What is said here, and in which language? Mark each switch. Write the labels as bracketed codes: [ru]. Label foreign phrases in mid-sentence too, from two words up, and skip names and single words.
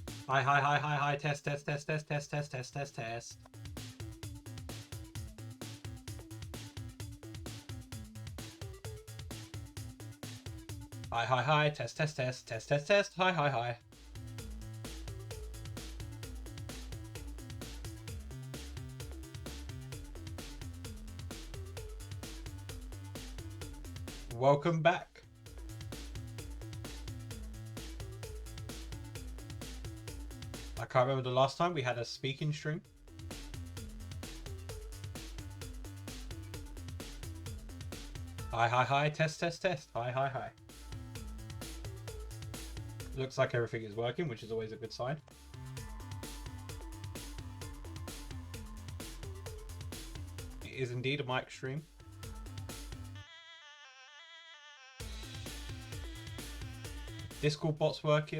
[en] Hi, hi, hi, hi, hi, test, test, test, test, test, test, test, test, test. Hi, hi, hi, test, test, test, test, test, test, hi, hi, hi. Welcome back. I can't remember the last time we had a speaking stream. Hi, hi, hi, test, test, test, hi, hi, hi. Looks like everything is working, which is always a good sign. It is indeed a mic stream. Discord bot's working.